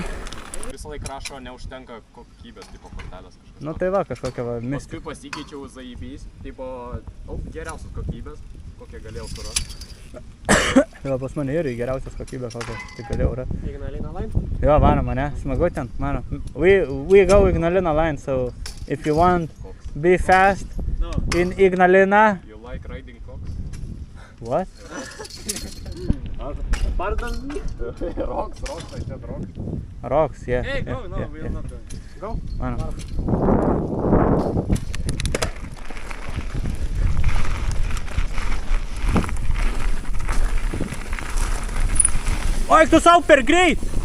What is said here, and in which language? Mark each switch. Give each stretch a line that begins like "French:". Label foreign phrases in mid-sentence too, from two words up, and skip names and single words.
Lithuanian: Visą laiką rašo, neužtenka kokybės, tipo kortelės kažkas. Nu tai va, kažkokia va mistika. Paskui pasikeičiau zaibys, tipo, geriausios kokybės, kokią galėjau surasti. Jo, pas mane irgi geriausios kokybės, kokią tik galėjau rasti.
English: Ignalina line? Jo, varom mane, smagu ten, mano. We go Ignalina line, so if you want be fast No. in Ignalina. You like riding cocks? What? Pardon me? Rocks, I said rocks. Rocks, yeah. Hey, go, yeah, no, yeah, we yeah. are not going. Go.
Lithuanian: Mano. Oi, tu sau per greit!